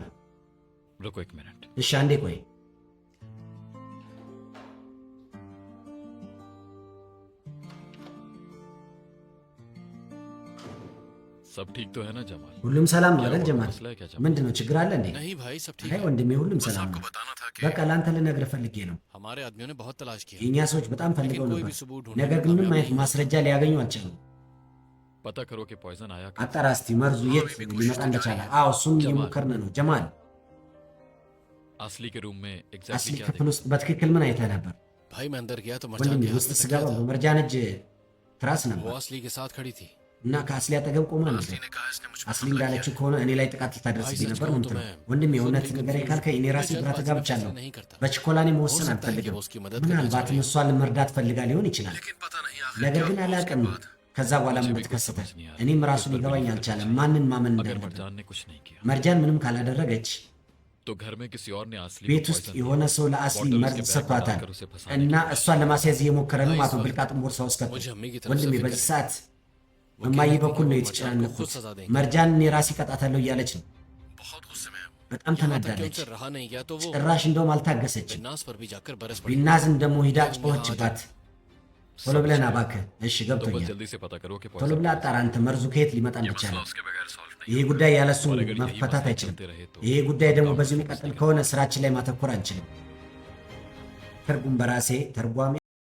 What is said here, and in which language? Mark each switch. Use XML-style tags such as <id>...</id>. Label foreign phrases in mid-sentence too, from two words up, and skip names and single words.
<hi>रुको एक मिनट।</hi> <am>እሺ አንዴ ቆይ።</am> <hi>सब ठीक तो है ना जमाल?</hi> <am>ሁሉም ሰላም ነው</am> <hi>क्या</hi> <am>አይደል</am> <hi>हुआ?</hi> <am>ጀማል?</am> <hi>मसला है क्या जमाल?</hi> <am>ምንድን ነው ችግር አለ እንዴ?</am> <hi>नहीं भाई सब ठीक</hi> <am>አይ</am> <hi>है।</hi> <am>ወንድሜ ሁሉም</am> <hi>बस</hi> <am>ሰላም</am> <hi>आपको</hi> <am>ነው።</am> <hi>बताना था कि</hi> <am>በቃ ለአንተ ልነግርህ ፈልጌ ነው።</am> <hi>हमारे आदमियों ने बहुत तलाश किया</hi> <am>የእኛ ሰዎች በጣም ፈልገው</am> <hi>लेकिन कोई</hi> <am>ነበር፣</am> <hi>भी सबूत ढूंढने</hi> <am>ነገር</am> <hi>में</hi> <am>ግን ምንም</am> <hi>कामयाब</hi> <am>አይነት</am> <hi>नहीं हुए।</hi> <am>ማስረጃ ሊያገኙ አልቻሉም።</am> <hi>पता करो कि पॉइजन आया कहाँ</hi> <am>አጣራ እስቲ መርዙ የት ሊመጣ እንደቻለ። አዎ እሱን ጀማል። እየሞከርን ነው። ጀማል</am> <hi>से। असली के रूम में</hi> <am>አስሊ</am> <hi>एग्जैक्टली क्या</hi> <am>ክፍል ውስጥ በትክክል ምን አይተህ ነበር?</am> <hi>भाई मैं अंदर गया तो मरजान</hi> <am>ወንድሜ</am> <hi>के हाथ</hi> <am>ውስጥ</am> <hi>में</hi> <am>ስገባ</am> <hi>तकिया था।</hi> <am>በመርጃን እጅ ትራስ</am> <hi>वो</hi> <am>ነበር</am> <hi>असली के साथ खड़ी थी।</hi> <am>እና ከአስሊ አጠገብ ቆማ ነበር።</am> <hi>असली ने कहा इसने मुझ पर</hi> <am>አስሊ</am> <hi>हमला किया</hi> <am>እንዳለችው</am> <hi>है।</hi> <am>ከሆነ እኔ ላይ ጥቃት</am> <hi>भाई</hi> <am>ልታደርስብኝ</am> <hi>सच</hi> <am>ነበር</am> <hi>कहूं</hi> <am>ነው</am> <hi>तो</hi> <am>የምትለው።</am> <hi>मैं</hi> <am>ወንድሜ</am> <hi>खुद</hi> <am>እውነት</am> <hi>भी</hi> <am>ንገረኝ</am> <hi>confused</hi> <am>ካልከኝ እኔ</am> <hi>हूं।</hi> <am>ራሴ</am> <hi>मैं</hi> <am>ግራ</am> <hi>जल्दबाजी में</hi> <am>ተጋብቻለሁ።</am> <hi>फैसले नहीं करता।</hi> <am>በችኮላኔ</am> <hi>हो</hi> <am>መወሰን</am> <hi>सकता है कि</hi> <am>አልፈልግም።</am> <hi>वो उसकी मदद करना चाह</hi> <am>ምናልባትም</am> <hi>रही हो।</hi> <am>እሷን መርዳት ፈልጋ ሊሆን ይችላል።</am> <hi>लेकिन पता नहीं आखिर</hi> <am>ነገር</am> <hi>क्या</hi> <am>ግን</am> <hi>हुआ उसके</hi> <am>አላውቅም</am> <hi>बाद।</hi> <am>ከዛ በኋላ ምን</am> <hi>मुझे भी कुछ</hi> <am>ተከሰተ።</am> <hi>समझ नहीं आ रहा।</hi> <am>እኔም ራሱ</am> <hi>इस पर</hi> <am>ሊገባኝ</am> <hi>बिल्कुल</hi> <am>አልቻለም</am> <hi>कुछ</hi> <am>ማንን ማመን</am> <hi>अगर</hi> <am>እንዳለብን።</am> <hi>मरजान ने कुछ नहीं किया</hi> <am>መርጃን ምንም ካላደረገች</am> <hi>तो घर में किसी और ने असली</hi> <am>ቤት</am> <hi>को</hi> <am>ውስጥ</am> <hi>poison</hi> <am>የሆነ</am> <hi>दिया।</hi> <am>ሰው ለአስሊ</am> <hi>बॉटल</hi> <am>መርዝ</am> <hi>उसके बैग में</hi> <am>ሰጥቷታል</am> <hi>डालकर उसे फंसाने</hi> <am>እና</am> <hi>की कोशिश</hi> <am>እሷን ለማስያዝ እየሞከረ ነው።</am> <hi>भाई,</hi> <am>አቶ</am> <hi>इस</hi> <am>ብልቃጥን ቦርሳ ውስጥ ከቶ</am> <hi>मुझे अम्मी की तरफ</hi> <am>ወንድሜ</am> <hi>से</hi> <am>በዚህ</am> <hi>फिक्र</hi> <am>ሰዓት</am> <hi>वो</hi> <am>በማየ</am> <hi>कहती थी</hi> <am>በኩል</am> <hi>कि</hi> <am>ነው</am> <hi>वो मरजान को</hi> <am>የተጨናነኩት።</am> <hi>खुद सजा देंगे।</hi> <am>መርጃን እኔ ራሴ እቀጣታለሁ እያለች ነው።</am> <hi>बहुत गुस्से में है।</hi> <am>በጣም</am> <hi>यहाँ तक कि</hi> <am>ተናዳለች።</am> <hi>उनसे रहा नहीं गया तो वो</hi> <am>ጭራሽ እንደውም አልታገሰችም።</am> <hi>बिन्नास पर भी जाकर बरस पड़ी।</hi> <am>ቢናዝን ደግሞ ሂዳ ጮኸችባት። ቶሎ ብለን እባክህ። እሺ</am> <hi>तो बस</hi> <am>ገብቶኛል።</am> <hi>जल्दी से पता करो कि</hi> <am>ቶሎ</am> <hi>poison</hi> <am>ብላ አጣራ አንተ መርዙ ከየት ሊመጣ</am> <hi>ये</hi> <am>እንደቻለ።</am> <hi>मसला उसके बगैर सॉल्व नहीं</hi> <am>ይሄ ጉዳይ ያለሱ</am> <hi>और अगर यही</hi> <am>መፈታት</am> <hi>मसले</hi> <am>አይችልም።</am> <hi>चलते रहे तो</hi> <am>ይሄ ጉዳይ ደግሞ</am> <hi>काम</hi> <am>በዚህ</am> <hi>से</hi> <am>የሚቀጥል</am> <hi>निकल</hi> <am>ከሆነ ስራችን ላይ ማተኮር አንችልም። ትርጉም በራሴ ተርጓሚ</am>